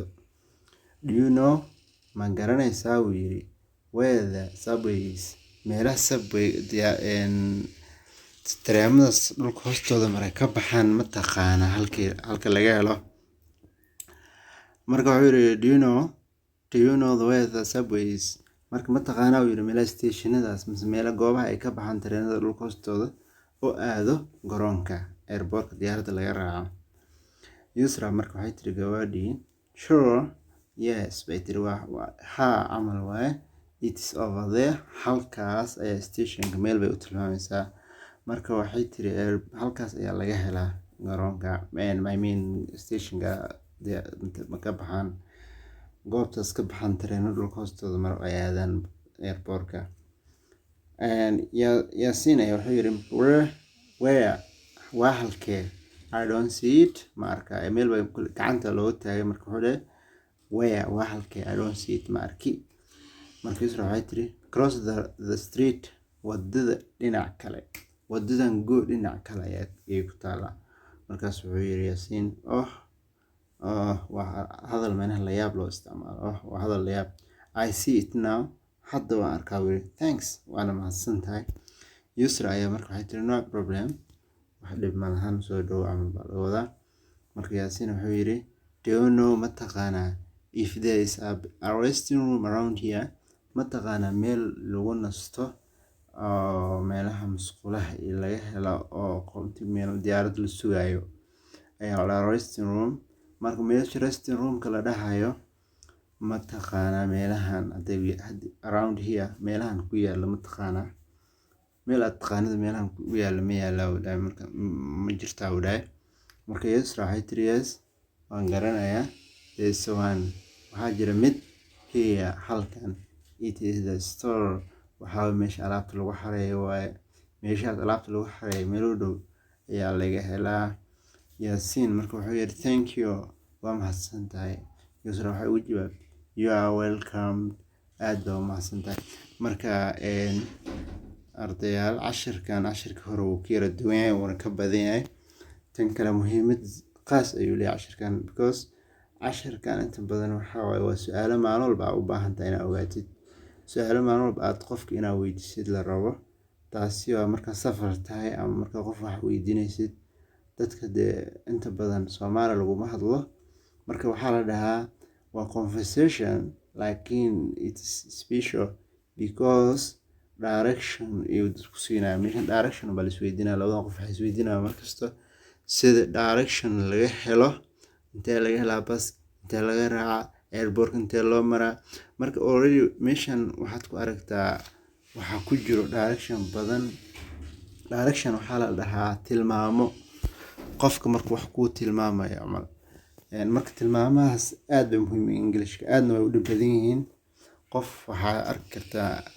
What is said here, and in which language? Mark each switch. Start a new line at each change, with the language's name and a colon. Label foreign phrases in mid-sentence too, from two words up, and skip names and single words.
English: Do you know
Somali: ma garanaysaa wuu yiri
English: where the subways
Somali: meelaha subway tareenada dhulka hoostooda mara ka baxaan ma taqaana halka laga helo. Marka wuxuu yiri
English: do you know the way the subways
Somali: marka ma taqaana wuu yiri meelaha stationadaas mise meelaha goobaha ay ka baxaan tareenada dhulka hoostooda oo aado garoonka airportka diyaaradda laga raaco. Yusra marka waxay tiri gabadhii
English: sure yes
Somali: bay tiri ha amal waaye
English: it is over there
Somali: halkaas ayaa stationka meel bay u tilmaamaysaa. Marka waxay tiri halkaas ayaa laga helaa garoonka
English: I mean
Somali: stationka ma ka baxaan goobtaas ka baxaan tareenada dhulka hoostooda maro ay aadaan airportka. Yaasiin ayaa wuxuu yiri where waa halkee?
English: I don't see it
Somali: ma arkaa meel bay gacanta looga taagay. Marka wuxuu dhahay where waa halkee?
English: I don't see it
Somali: ma arki. Marka Yusra waxay tiri
English: cross the street
Somali: wadada dhinac kale wadadan dhinac kale ayay ku taalaa. Markaas wuxuu yiri Yaasiin waa hadal meelaha la yaab loo isticmaalo waa hadal la yaab.
English: I see it now
Somali: hadda waan arkaa weli thanks waana mahadsantahay. Yusra ayaa marka waxay tiri
English: no problem
Somali: wax dhib ma lahan soo dhow amal baa laga wadaa. Marka Yaasiin wuxuu yiri
English: do you know
Somali: ma taqaanaa
English: if there is a resting room around here?
Somali: Ma taqaanaa meel lagu nasto meelaha musqulaha laga helo oo meel diyaarad la sugayo ayaa la
English: resting room.
Somali: Marka meesha
English: resting roomka
Somali: la dhahayo ma taqaanaa meelahan
English: around here
Somali: meelahan ku yaala ma taqaanaa meel aad taqaanida meelahan ku yaala ma yaala wadaay marka ma jirtaa wadaay. Marka Yusra waxay tiri yes waan garanayaa
English: there's one
Somali: waxaa jira mid here halkan
English: it is the store
Somali: waxaa meesha alaabta lagu xareeyo waaye meeshaas alaabta lagu xareeyo meel u dhow ayaa laga helaa. Yaasiin marka wuxuu yiri
English: thank you
Somali: waa mahadsantahay. Yusra waxay u jawaabtay
English: you are welcome
Somali: aad baa u mahadsantahay. Marka ardayaal cashirka hore wuu ka yara duwan yahay wuuna ka badan yahay tan kale muhiimad qaas ayuu leeyahay cashirkan because cashirkan inta badan waxaa waaye waa su'aalo maalin walba u baahan tahay inaad ogaatid su'aalo maalin walba aad qofka inaad weydiisid la rabo. Taasi waa marka safar tahay ama marka qof wax weydiinaysid dadka inta badan Soomaali laguma hadlo marka waxaa la dhahaa waa conversation laakiin
English: it's special
Somali: because direction iyo dadku siinaya meeshan direction baa la isweydiinaya labada qof waxay isweydiinayaan markasta sida direction laga helo intee laga helaa bas intee laga raacaa airport intee loo maraa marka already meeshan waxaad ku aragtaa waxaa ku jiro direction badan direction waxaa la dhahaa tilmaamo qofka markuu wax kuu tilmaamayo camal marka tilmaamahaas aad bay muhiim u Englishka aadna way u dhib badan yihiin qof waxaa arki kartaa